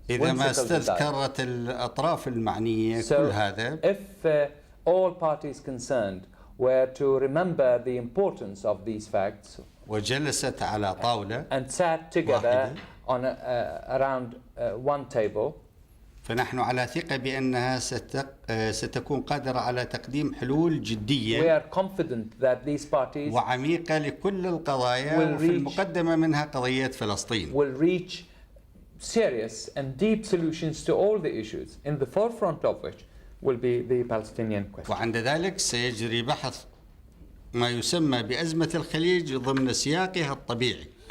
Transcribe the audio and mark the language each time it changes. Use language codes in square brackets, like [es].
[ar] إذا ما استذكرت الأطراف المعنية كل هذا. [en] If all parties concerned were to remember the importance of these facts [ar] وجلست على طاولة [en] and sat together on around one table, [ar] فنحن على ثقة بأنها ستكون قادرة على تقديم حلول جدية [en] we are confident that these parties [ar] وعميقة لكل القضايا وفي المقدمة منها قضية فلسطين. [en] will reach serious and deep solutions to all the issues, in the forefront of which will be the Palestinian question. [ar] وعند ذلك سيجري بحث ما يسمى بأزمة الخليج ضمن سياقها الطبيعي.